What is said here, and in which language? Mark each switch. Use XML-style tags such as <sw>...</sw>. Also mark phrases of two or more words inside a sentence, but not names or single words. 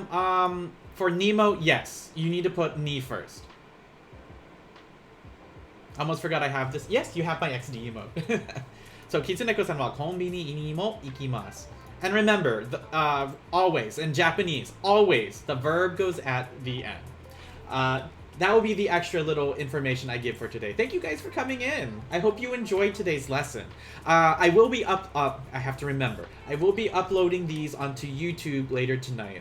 <en>For Nemo, yes. You need to put ni first. Almost forgot I have this. Yes, you have my XD emote. So,</en> <ja>Kitsuneko-san wa konbini ni mo ikimasu.</ja> <en>And remember, always, in Japanese, always, the verb goes at the end. That will be the extra little information I give for today. Thank you guys for coming in. I hope you enjoyed today's lesson. I will be I have to remember. I will be uploading these onto YouTube later tonight.</en>